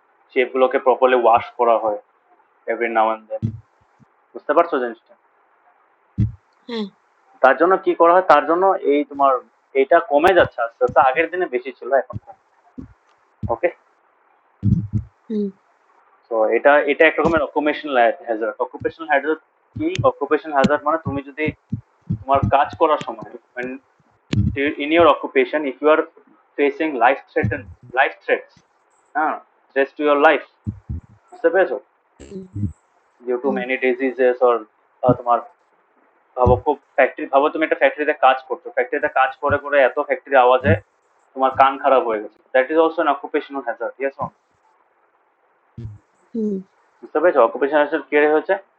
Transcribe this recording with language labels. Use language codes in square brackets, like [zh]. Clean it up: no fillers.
[bn] Sheep গুলোকে properly wash করা হয় [en] every now and then, [bn] বুঝতে পারছো জিনিসটা? হ্যাঁ। তার জন্য কি করা হয়, তার জন্য এই তোমার এইটা কমে যাচ্ছে আস্তে আস্তে, আগের দিনে বেশি ছিল, এখন কম। ওকে, হুম তো এটা এটা এক রকমের অকুপেশনাল হ্যাজার্ড। অকুপেশনাল হ্যাজার্ড কি? অকুপেশনাল হ্যাজার্ড মানে তুমি যদি তোমার কাজ করার সময় [en] in your occupation if you are facing life threats, হ্যাঁ, threats to your life, [bn] বুঝতে পেরেছো? [en] due to hmm many diseases or [bn] তোমার ভাবো খুব ফ্যাক্টরি, ভাবো তুমি একটা ফ্যাক্টরিতে কাজ করছো, ফ্যাক্টরিতে কাজ করে করে এত ফ্যাক্টরি আওয়াজে তোমার কান খারাপ হয়ে গেছে, [en] That is also an occupational hazard, yes or no? Hmm [bn] বুঝতে পেরেছো অকুপেশনাল হ্যাজার্ড কি হয়েছে?